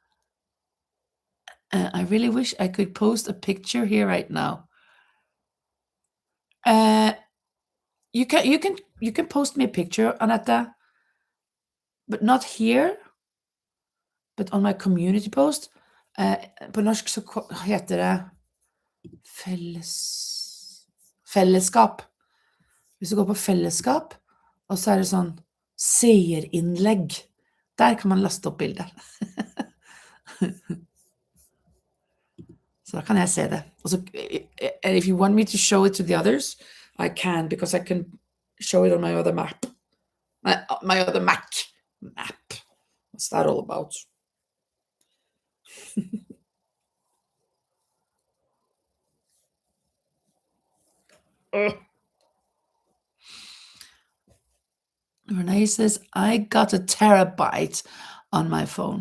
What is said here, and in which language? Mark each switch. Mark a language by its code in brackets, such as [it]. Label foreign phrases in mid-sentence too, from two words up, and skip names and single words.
[en] I really wish I could post a picture here right now. You can post me a picture, Anetta, but not here, but on my community post. [no] På norsk så heter det fellesskap. Hvis du går på fellesskap, og så er det sånn seerinnlegg. Der kan man laste opp bilder. Så da kan jeg se det. Og så, [en] and if you want me to show it to the others, I can, because I can show it on my other map. My other Mac map. What's that all about? Renee says, I got a terabyte on my phone.